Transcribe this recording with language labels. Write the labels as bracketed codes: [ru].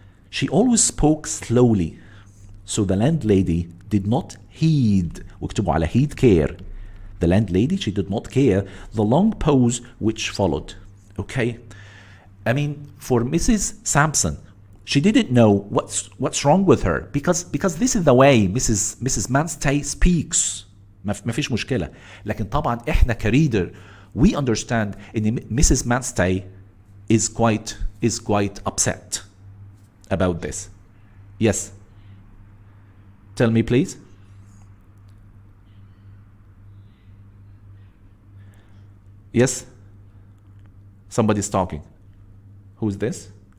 [en] She always spoke slowly, so the landlady did not heed, [ar] واكتبوا على [en] heed care. The landlady, she did not care the long pause which followed. Okay? I mean, for Mrs. Sampson, she didn't know what's wrong with her because this is the way Mrs. [ar] Manstey speaks. ما فيش مشكلة. لكن طبعا احنا كريدر [en] we understand [ar] ان Mrs. [en] Manstey is quite upset about this. Yes. Tell me please. Yes? Somebody's talking. Who's this?